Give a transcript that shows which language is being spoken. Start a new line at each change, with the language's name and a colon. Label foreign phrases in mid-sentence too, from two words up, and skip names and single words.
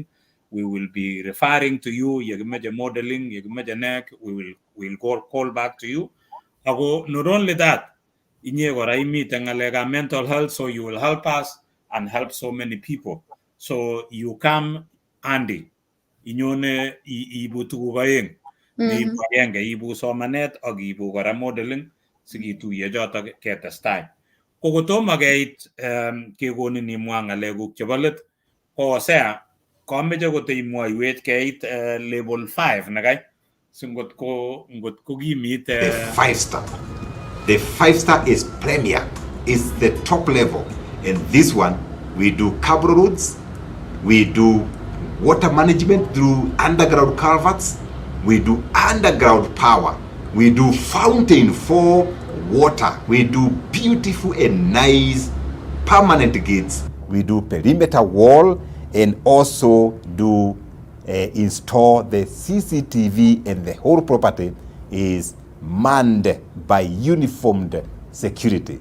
English: We will be referring to you. Modeling, we will call back to you. Not only that, mental health, so you will help us and help so many people. So you come Andy,
Kalenjin: inyone ibu tuguk aeng. Neibu agenge, ibu somanet ak ibu kora modeling sikituye chotok ketestai. Kokotomo keit kekonin imwa ng'alekuk chebo let, ko Hosea kameche koteimwoiwech keit level 5 nekai. Singot ko kimit
English: the 5-star. The 5-star is premier, is the top level. And this one, we do cable roads, we do water management through underground culverts, we do underground power, we do fountain for water, we do beautiful and nice permanent gates, we do perimeter wall, and also do install the CCTV, and the whole property is manned by uniformed security.